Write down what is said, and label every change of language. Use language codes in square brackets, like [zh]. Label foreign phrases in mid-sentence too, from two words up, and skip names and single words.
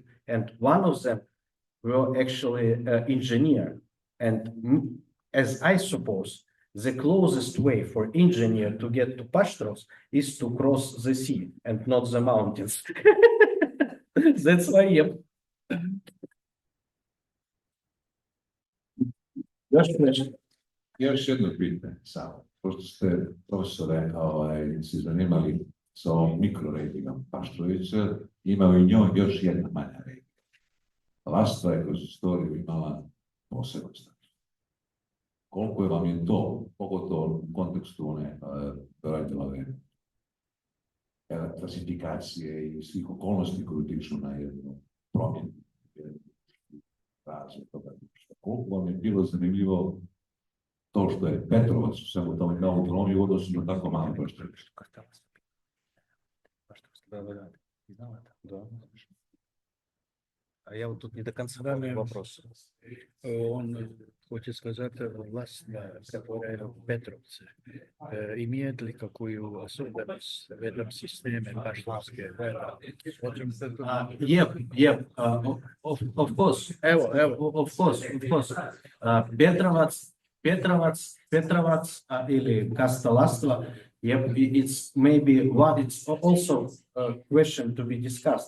[en] And one of them were actually an engineer. And as I suppose, the closest way for engineer to get to Paštrovs is to cross the sea and not the mountains. That's why, yep. [sr] Još jedno pitanje samo. Pošto ste, profesore, si zanimali sa ovom mikroregijom Paštrovića, ima u njoj još jedna manja regija. Vlastva je kroz istoriju imala posebno status. Koliko vam je to, pogotovo u kontekstu one Radilove klasifikacije I svih okolnosti koje utiču na jednu promjenu, razvoj toga. Koliko vam je bilo zanimljivo to što je Petrovac u svemu tome kao autonomiji u odnosu na tako malo Paštrovića? [ru] А я вот тут не до конца понял вопрос. Он хочет сказать, власть, которая в Петровце, имеет ли какую особенность в этом системе паштровской? [en] Yep. Of course. Of course. Petrovac или Kastalastva Yep, it's maybe what it's also a question to be discussed.